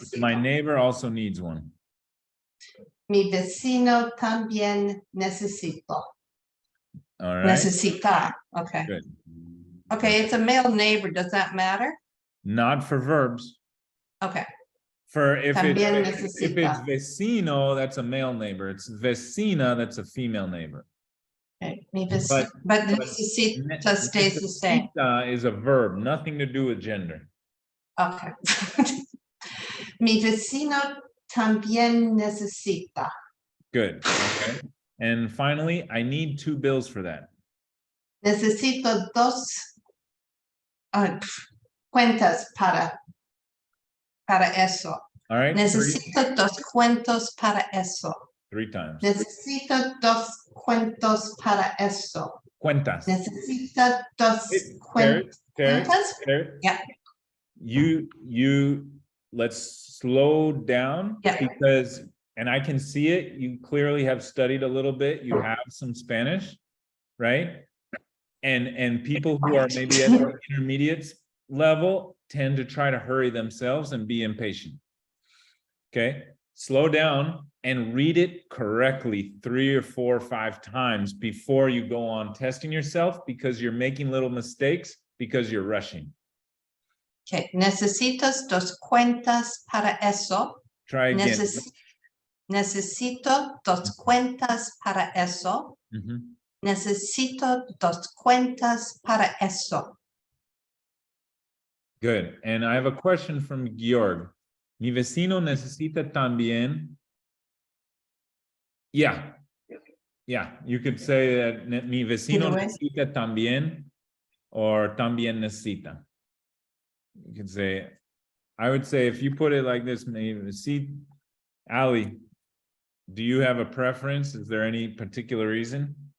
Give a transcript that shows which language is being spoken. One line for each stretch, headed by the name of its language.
English: My neighbor also needs one.
Spanish: Mi vecino también necesito.
English: All right.
Spanish: Necesitar. Okay.
English: Good. Okay, it's a male neighbor. Does that matter? Not for verbs. Okay. For if
Spanish: También
English: it's
Spanish: necesita.
English: vecino, that's a male neighbor. It's vecina, that's a female neighbor. Okay. Mi vecino, but necesita stays the same. Necesita is a verb, nothing to do with gender. Okay.
Spanish: Mi vecino también necesita.
English: Good. Okay. And finally, I need 2 bills for that.
Spanish: Necesito dos cuentas para eso.
English: All right.
Spanish: Necesito dos cuentos para eso.
English: 3 times.
Spanish: Necesito dos cuentos para eso. Cuentas. Necesito dos
English: Carrot,
Spanish: cuentas.
English: carrot. Yeah. You let's slow down Yeah. because, and I can see it, you clearly have studied a little bit, you have some Spanish, right? And people who are maybe at the intermediate level tend to try to hurry themselves and be impatient. Okay, slow down and read it correctly 3 or 4 or 5 times before you go on testing yourself, because you're making little mistakes because you're rushing. Okay.
Spanish: Necesitas dos cuentas para eso.
English: Try again.
Spanish: Necesito dos cuentas para eso. Mhm. Necesito dos cuentas para eso.
English: Good. And I have a question from Georg.
Spanish: Mi vecino necesita también.
English: Yeah. Yeah, you could say that mi vecino Either way.
Spanish: necesita también, or también necesita.
English: You could say, I would say if you put it like this, maybe, see, Ali, do you have a preference? Is there any particular reason?